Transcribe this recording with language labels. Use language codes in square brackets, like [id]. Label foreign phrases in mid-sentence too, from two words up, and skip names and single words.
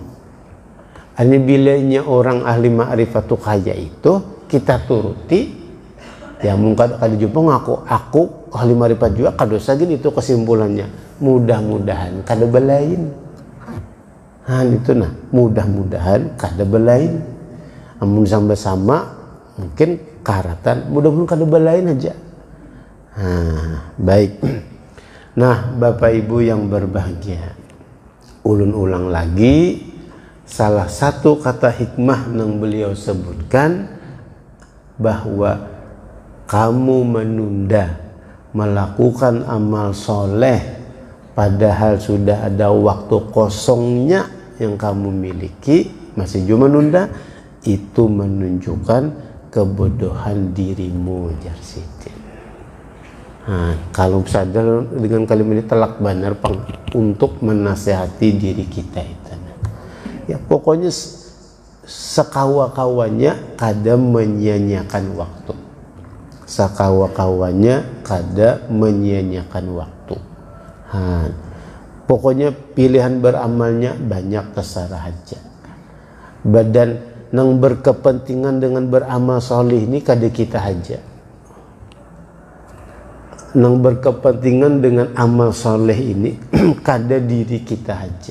[bjn] Hanya bilanya orang ahli ma'rifat tuh kaya itu kita turuti, ya mungkin kada jumpa aku ahli ma'rifat juga kada sagin, itu kesimpulannya. Mudah-mudahan kada balain. Itu nah, mudah-mudahan kada balain. Amun sama-sama mungkin karatan, mudah-mudahan kada balain aja. [id] Baik. Nah, Bapak Ibu yang berbahagia, ulun ulang lagi, salah satu kata hikmah yang beliau sebutkan bahwa kamu menunda melakukan amal soleh padahal sudah ada waktu kosongnya yang kamu miliki, masih juga menunda, itu menunjukkan kebodohan dirimu, Jarsidin. Kalau sadar dengan kalimat ini telak benar untuk menasehati diri kita itu. [bjn] Ya pokoknya sekawa-kawanya kada menyia-nyiakan waktu. Sekawa-kawanya kada menyia-nyiakan waktu. [id] Pokoknya pilihan beramalnya banyak, terserah aja. [bjn] Badan yang berkepentingan dengan beramal soleh ini kada kita aja. Yang berkepentingan dengan amal soleh ini kada diri kita aja.